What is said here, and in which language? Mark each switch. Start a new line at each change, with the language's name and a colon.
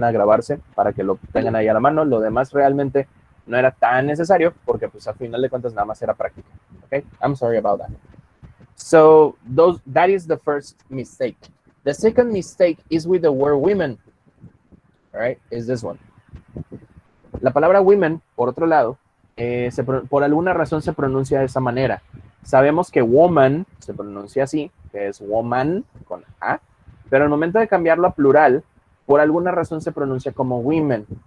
Spanish: a grabarse para que lo tengan ahí a la mano. Lo demás realmente no era tan necesario porque pues al final de cuentas nada más era práctica.
English: Okay, I'm sorry about that. So that is the first mistake. The second mistake is with the word women. All right, is this one.
Spanish: La palabra women, por otro lado, por alguna razón se pronuncia de esa manera. Sabemos que woman se pronuncia así, que es woman con A, pero al momento de cambiarlo a plural, por alguna razón se pronuncia como women.